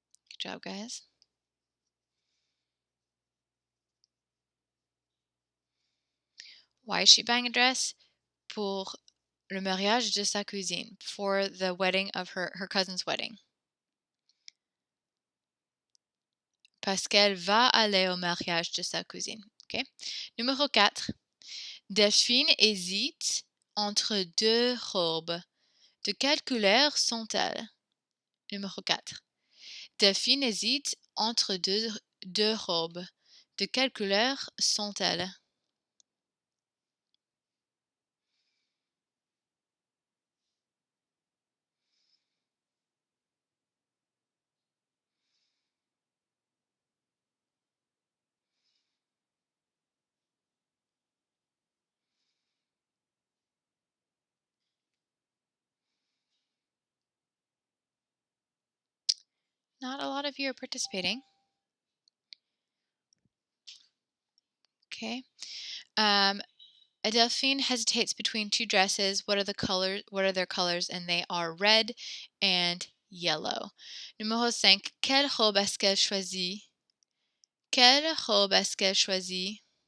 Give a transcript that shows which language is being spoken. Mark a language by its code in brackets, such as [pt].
[en] Good job, guys. Why is she buying a dress? [fr] Pour le mariage de sa cousine. [en] For the wedding of her cousin's wedding. [fr] Parce qu'elle va aller au mariage de sa cousine. Okay. Numéro 4. Delphine hésite entre deux robes. De quelle couleur sont-elles? Numéro 4. Delphine hésite entre deux robes. De quelle couleur sont-elles? [en] Not a lot of you are participating. Okay. Delphine hesitates between two dresses. What are the colors? What are their colors? And they are red and yellow. [fr] Numéro 5. Quelle robe est-ce qu'elle choisit? Quelle robe est-ce qu'elle choisit?